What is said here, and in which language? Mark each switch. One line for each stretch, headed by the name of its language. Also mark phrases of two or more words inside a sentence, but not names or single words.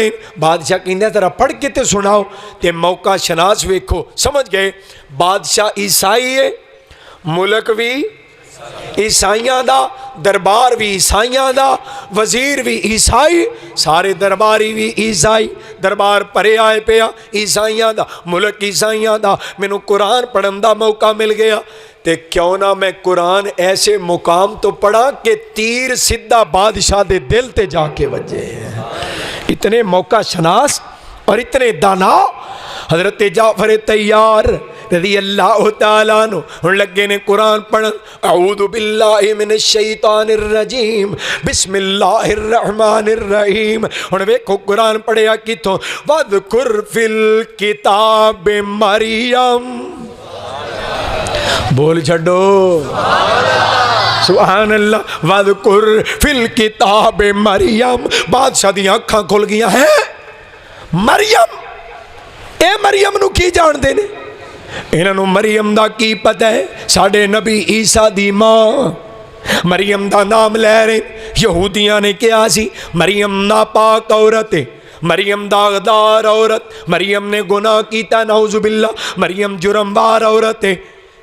Punjabi: بادشاہ کہندا تیرا پڑھ کے تے سناؤ۔ تے موقع شناس ویکھو، سمجھ گئے بادشاہ عیسائی ہے، ملک بھی عیسائیاں دا، دربار بھی عیسائیاں دا، وزیر بھی عیسائی، سارے درباری بھی عیسائی. دربار بھرے آئے پیا عیسائیاں دا، ملک عیسائیاں دا. مینوں قرآن پڑھن کا موقع مل گیا تے کیوں نہ میں قرآن ایسے مقام تو پڑھاں کہ تیر سیدھا بادشاہ دے دل تے جا کے وجے. اتنے موقع شناس اور اتنے دانا حضرت جعفر طیار
Arabic: رضي الله تعالى عنه
Punjabi: ہن لگے نے قرآن پڑھن.
Arabic: أعوذ بالله من الشيطان الرجيم بسم الله الرحمن الرحيم.
Punjabi: ہن ویکھو قرآن پڑھیا کتھوں?
Arabic: واذكر في الكتاب مريم.
Punjabi: بول چھڈو
Arabic: سبحان الله. واذكر في الكتاب مريم.
Punjabi: بادشاہ دی اکھاں کھل گئیاں ہیں۔ مریم، اے مریم نوں کی جانتے نے? انہوں مریم دا کی پتہ ہے؟ ساڈے نبی عیسیٰ دی ماں مریم دا نام لے رہے. یہودیاں نے کہا سی مریم ناپاک عورت ہے، مریم داغدار عورت، مریم نے گناہ کیا، نعوذ باللہ، مریم جرم بار عورت ہے.